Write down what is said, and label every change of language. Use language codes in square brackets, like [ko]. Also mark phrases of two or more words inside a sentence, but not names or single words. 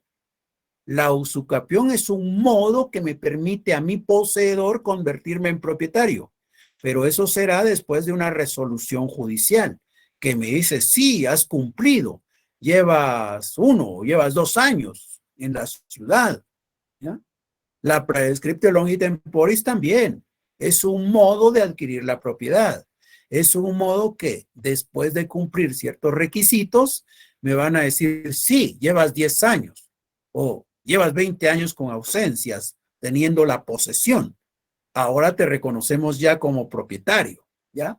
[es] La usucapión es un modo que me permite a mi poseedor convertirme en propietario, pero eso será después de una resolución judicial que me dice, sí, has cumplido, llevas 1, llevas 2 años en la ciudad, ¿ya? La [la] praescriptio longi temporis [es] también es un modo de adquirir la propiedad. Es un modo que después de cumplir ciertos requisitos me van a decir, sí, llevas 10 años o llevas 20 años con ausencias teniendo la posesión. Ahora te reconocemos ya como propietario, ¿ya?